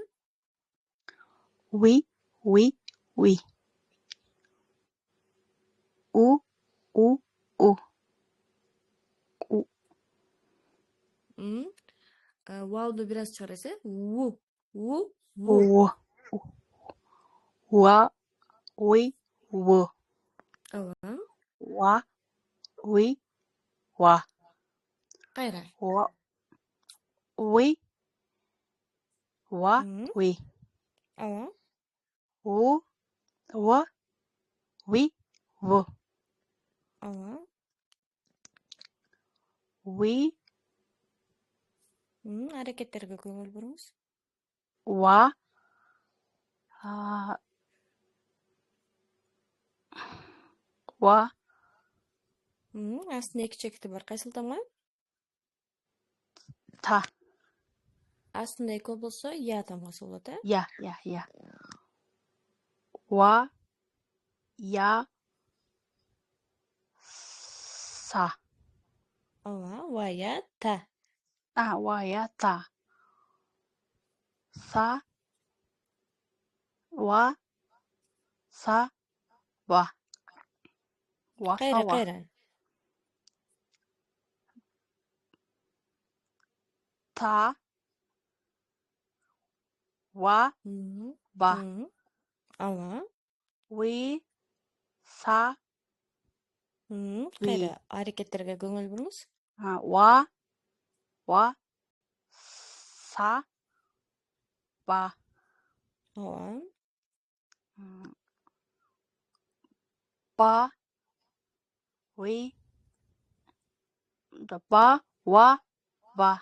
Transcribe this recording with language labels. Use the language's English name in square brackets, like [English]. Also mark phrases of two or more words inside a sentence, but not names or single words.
[Arabic] وِ. وُ. [Kyrgyz] Вауду бир аз чыгарасыз, Ву. [Arabic] Ва. وِ. وُ. [Kyrgyz] Ооба. [Arabic] وَ. وِ. وَ. [Kyrgyz] Кайра. [Arabic] وِ. وَ. وِ. [Kyrgyz] Ооба. [Arabic] أُ. وَ. وِ. وُ. [Kyrgyz] Ооба. [Arabic] Ви. [Kyrgyz] Аракеттерге көңүл буруңуз. [Arabic] وَ. وَ. [Kyrgyz] Астында эки чекити бар. Кайсыл тамга? [Arabic] Та. [Kyrgyz] астында эко болсо я тамгасы болот, э? [Arabic] يَ. وَ، يَ، سَ. [Kyrgyz] Ооба, [Arabic] وَ، يَ، تَ. وَ، يَ، تَ. سَ، وَ، سَ، وَ. وَ، سَ، وَ. [Kyrgyz] Кайра. [Arabic] تَ، وَ، بَ. [Kyrgyz] Ооба. [Arabic] وِ، سَ, [Kyrgyz] Кайра, [Arabic] ви. [Kyrgyz] аракеттерге көңүл буруңуз. [Arabic] وَ، سَ، بَ. [Kyrgyz] Ооба. [Arabic] م، بَ، وِ، بَ، وَ، بَ.